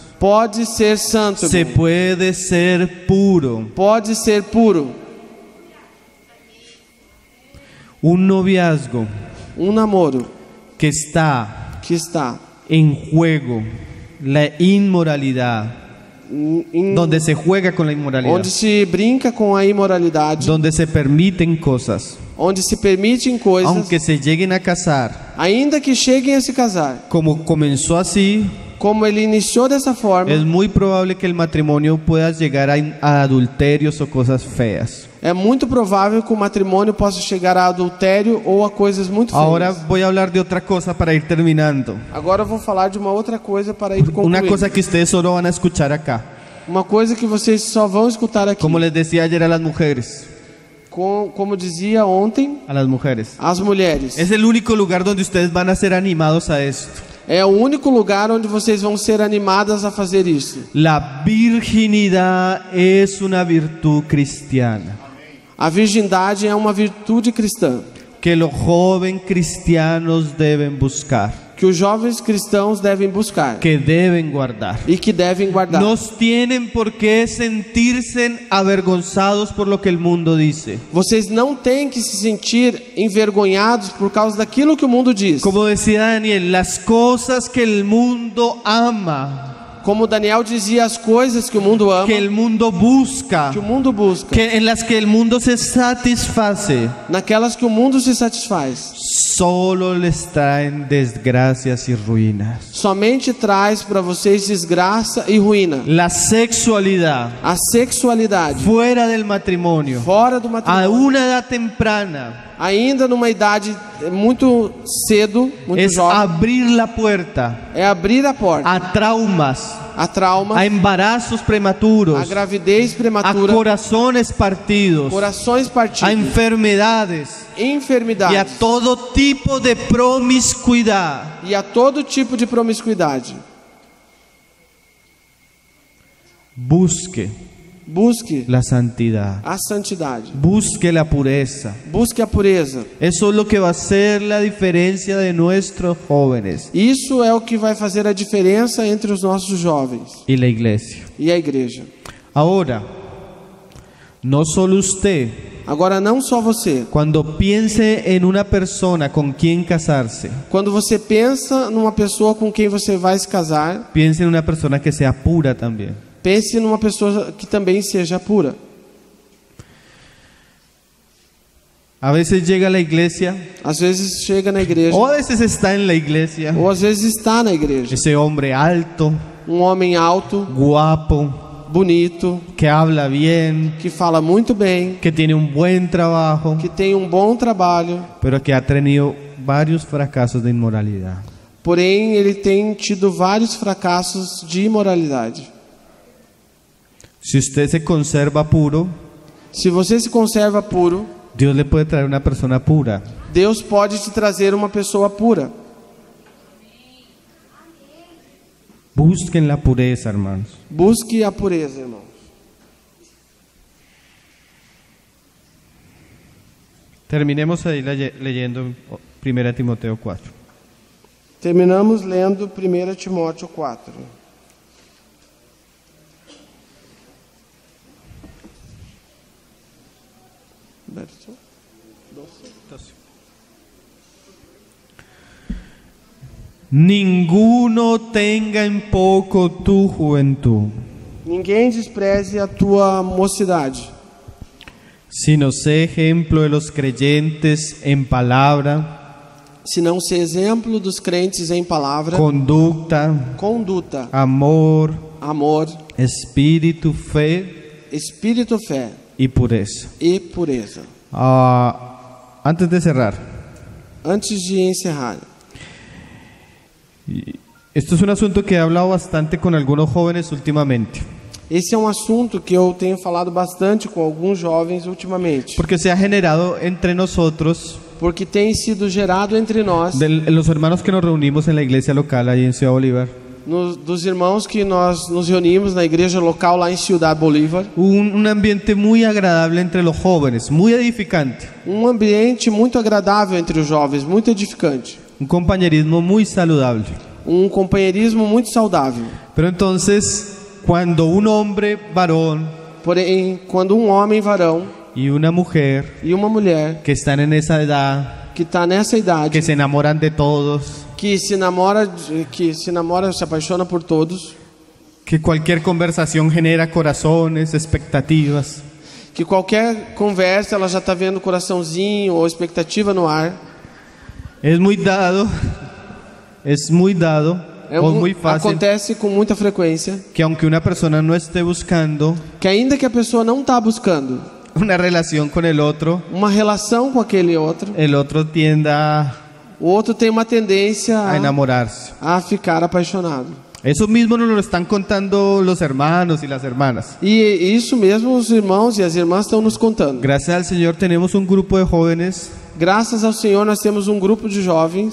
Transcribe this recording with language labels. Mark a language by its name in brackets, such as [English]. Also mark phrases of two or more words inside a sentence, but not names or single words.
[Portuguese] Pode ser santo, Se irmão. [Spanish] puede ser puro. [Portuguese] Pode ser puro. [Spanish] Un noviazgo [Portuguese] Um namoro [Spanish] que está [Portuguese] que está [Spanish] en juego la inmoralidad, donde se juega con la inmoralidad, [Portuguese] onde se brinca com a imoralidade, [Spanish] donde se permiten cosas, [Portuguese] onde se permitem coisas, [Spanish] aunque se lleguen a casar, [Portuguese] ainda que cheguem a se casar. [Spanish] como comenzó así, [Portuguese] Como ele iniciou dessa forma, [Spanish] es muy probable que el matrimonio pueda llegar a adulterios o cosas feas. [Portuguese] é muito provável que o matrimônio possa chegar a adultério ou a coisas muito feias. [Spanish] Ahora voy a hablar de otra cosa para ir terminando. [Portuguese] Agora eu vou falar de uma outra coisa para ir concluindo. [Spanish] Una cosa que ustedes solo van a escuchar acá. [Portuguese] Uma coisa que vocês só vão escutar aqui. [Spanish] Como les decía ayer a las mujeres. [Portuguese] Como dizia ontem, [Spanish] A las mujeres. [Portuguese] as mulheres. [Spanish] Es el único lugar donde ustedes van a ser animados a esto. [Portuguese] É o único lugar onde vocês vão ser animadas a fazer isso. [Spanish] La virginidad es una virtud cristiana [Portuguese] A virgindade é uma virtude cristã [Spanish] que los jóvenes cristianos deben buscar, [Portuguese] que os jovens cristãos devem buscar [Spanish] que deben guardar. [Portuguese] e que devem guardar. [Spanish] No tienen por qué sentirse avergonzados por lo que el mundo dice. [Portuguese] Vocês não têm que se sentir envergonhados por causa daquilo que o mundo diz. [Spanish] Como decía Daniel, las cosas que el mundo ama, [Portuguese] Como Daniel dizia, as coisas que o mundo ama, [Spanish] que el mundo busca, [Portuguese] que o mundo busca, [Spanish] en las que el mundo se satisface, [Portuguese] naquelas que o mundo se satisfaz, [Spanish] solo les traen desgracias y ruinas. [Portuguese] somente traz para vocês desgraça e ruína. [Spanish] La sexualidad [Portuguese] A sexualidade [Spanish] fuera del matrimonio, [Portuguese] fora do a matrimônio, [Spanish] una edad temprana, [Portuguese] ainda numa idade muito cedo, muito [Spanish] es [Portuguese] jovem, [Spanish] abrir la puerta [Portuguese] é abrir a porta [Spanish] a traumas, [Portuguese] a trauma, [Spanish] a embarazos [Portuguese] a prematuros, gravidez a prematura, [Spanish] corazones partidos, [Portuguese] corações a partidos, [Spanish] enfermedades y a [Portuguese] enfermidades [Spanish] todo tipo de promiscuidad. [Portuguese] e a todo tipo de promiscuidade. [Spanish] Busque [Portuguese] Busque [Spanish] la santidad, [Portuguese] a santidade, [Spanish] busque la pureza. [Portuguese] busque a pureza. [Spanish] Eso es lo que va a hacer la diferencia de nuestros jóvenes [Portuguese] Isso é o que vai fazer a diferença entre os nossos jovens [Spanish] y la iglesia. [Portuguese] e a igreja. [Spanish] Ahora, no solo usted, [Portuguese] Agora, não só você. [Spanish] cuando piense en una persona con quien casarse, [Portuguese] Quando você pensa numa pessoa com quem você vai se casar, [Spanish] piense en una persona que sea pura también. [Portuguese] pense numa pessoa que também seja pura. [Spanish] A veces llega a la iglesia, [Portuguese] Às vezes chega na igreja, [Spanish] o a veces está en la iglesia, [Portuguese] ou às vezes está na igreja, [Spanish] ese hombre alto, [Portuguese] homem alto, [Spanish] guapo, [Portuguese] bonito, [Spanish] que habla bien, [Portuguese] que fala muito bem, [Spanish] que tiene un buen trabajo, [Portuguese] que tem bom trabalho, [Spanish] pero que ha tenido varios fracasos de inmoralidad. [Portuguese] porém ele tem tido vários fracassos de imoralidade. [Spanish] Si usted se conserva puro, [Portuguese] Se você se conserva puro, [Spanish] Dios le puede traer una persona pura. [Portuguese] Deus pode te trazer uma pessoa pura. [Spanish] Busquen la pureza, hermanos. [Portuguese] Busque a pureza, irmão. [Spanish] Terminemos ahí leyendo 1 Timoteo 4. [Portuguese] Terminamos lendo 1 Timóteo 4. Verso 12. [Spanish] Ninguno tenga en poco tu juventud, [Portuguese] Ninguém despreze a tua mocidade, [Spanish] sino sé ejemplo de los creyentes en palabra, [Portuguese] senão ser exemplo dos crentes em palavra, [Spanish] conducta, [Portuguese] conduta, [Spanish] amor, [Portuguese] amor, [Spanish] espíritu, fe [Portuguese] espírito, fé [Spanish] y pureza. [Portuguese] e pureza. [Spanish] Antes de cerrar, [Portuguese] Antes de encerrar, [Spanish] esto es un asunto que he hablado bastante con algunos jóvenes últimamente, [Portuguese] esse é um assunto que eu tenho falado bastante com alguns jovens ultimamente, [Spanish] porque se ha generado entre nosotros, [Portuguese] porque tem sido gerado entre nós, [Spanish] los hermanos que nos reunimos en la iglesia local ahí en Ciudad Bolívar, [Portuguese] dos irmãos que nós nos reunimos na igreja local lá em Ciudad Bolívar, [Spanish] un ambiente muy agradable entre los jóvenes, muy edificante, [Portuguese] ambiente muito agradável entre os jovens, muito edificante, [Spanish] un compañerismo muy saludable. [Portuguese] companheirismo muito saudável. [Spanish] Pero entonces, cuando un hombre varón [Portuguese] Porém, quando homem varão [Spanish] y una mujer [Portuguese] e uma mulher [Spanish] que están en esa edad, [Portuguese] que está nessa idade, [Spanish] que se enamoran de todos, [Portuguese] que se namora, se apaixona por todos, [Spanish] que cualquier conversación genera corazones, expectativas. [Portuguese] que qualquer conversa ela já está vendo coraçãozinho ou expectativa no ar. [Spanish] Es muy dado o muy fácil [Portuguese] Acontece com muita frequência [Spanish] que aunque una persona no esté buscando [Portuguese] que ainda que a pessoa não está buscando [Spanish] una relación con el otro, [Portuguese] uma relação com aquele outro, [Spanish] el otro tienda [Portuguese] o outro tem uma tendência [Spanish] a enamorarse. [Portuguese] a ficar apaixonado. [Spanish] Eso mismo nos lo están contando los hermanos y las hermanas. [Portuguese] E isso mesmo os irmãos e as irmãs estão nos contando. [Spanish] Gracias al Señor tenemos un grupo de jóvenes [Portuguese] Graças ao Senhor nós temos um grupo de jovens